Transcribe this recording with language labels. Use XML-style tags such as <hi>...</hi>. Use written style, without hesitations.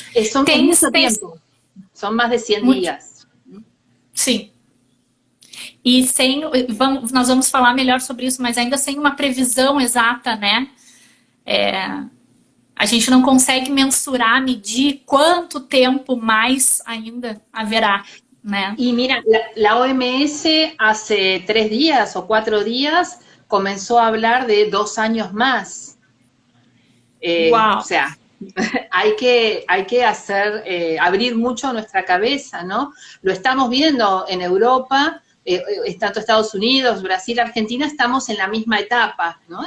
<es>Son mucho tiempo, son más de 100 días.</es> <pt>Sim. E nós vamos falar melhor sobre isso, mas ainda sem uma previsão exata, né? A gente não consegue mensurar, medir quanto tempo mais ainda haverá, né?</pt> <es>Y mira, la OMS hace 3 días o 4 días comenzó a hablar de 2 años más. Wow. O sea, hay que abrir mucho nuestra cabeza, ¿no? Lo estamos viendo en Europa, tanto Estados Unidos, Brasil, Argentina, estamos en la misma etapa, ¿no?</es>